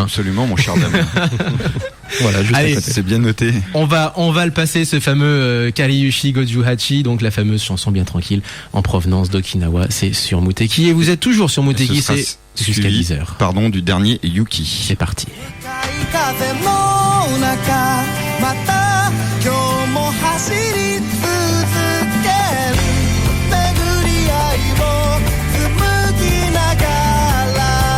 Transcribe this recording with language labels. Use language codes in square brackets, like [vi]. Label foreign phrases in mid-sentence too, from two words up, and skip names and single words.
[fr] Absolument, mon cher Damien. Voilà, juste Allez, à côté. C'est bien noté. On va le passer, ce fameux Kariushi Goju-Hachi, donc la fameuse chanson bien tranquille en provenance d'Okinawa. C'est sur Muteki et vous êtes toujours sur Muteki, Ce sera c'est jusqu'à suivi, 10h. Pardon, du dernier Yuki. C'est parti. [ja] 風の中また今日も走り続ける巡り合いを紡ぎながら